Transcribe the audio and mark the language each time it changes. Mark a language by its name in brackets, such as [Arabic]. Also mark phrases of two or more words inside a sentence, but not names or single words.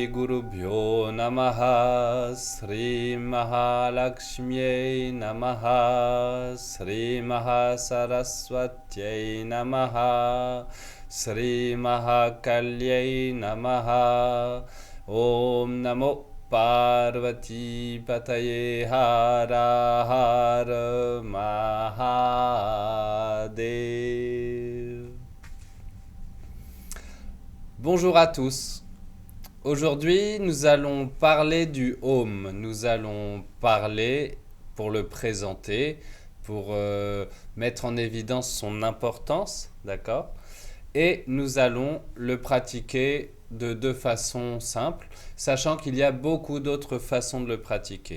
[Sanskrit] Gurubhyo Namaha Sri Mahalakshmyai Namaha Sri Mahasaraswatyai Namaha Sri Mahakalyai Namaha Om Namo Parvati Pataye Hara Hara Mahadev. [French] Bonjour à tous. Aujourd'hui, nous allons parler du Om. Nous allons parler, pour le présenter, pour mettre en évidence son importance, d'accord? Et nous allons le pratiquer de deux façons simples, sachant qu'il y a beaucoup d'autres façons de le pratiquer.